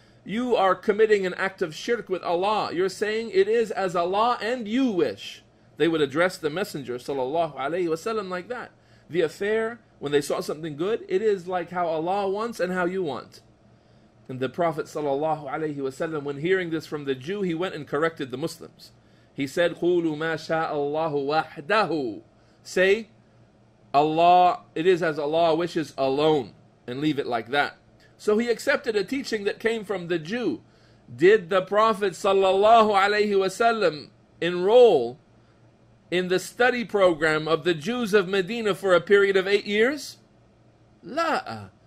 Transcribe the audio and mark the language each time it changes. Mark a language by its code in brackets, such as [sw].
[en] You are committing an act of shirk with Allah. You're saying it is as Allah and you wish. They would address the Messenger ﷺ like that. The affair, when they saw something good, it is like how Allah wants and how you want. And the Prophet ﷺ, when hearing this from the Jew, he went and corrected the Muslims. He said, [ar] قُولُوا مَا شَاءَ اللَّهُ وَحْدَهُ. [en] Say, Allah, it is as Allah wishes alone, and leave it like that. So he accepted a teaching that came from the Jew. Did the Prophet ﷺ enroll in the study program of the Jews of Medina for a period of 8 years? La.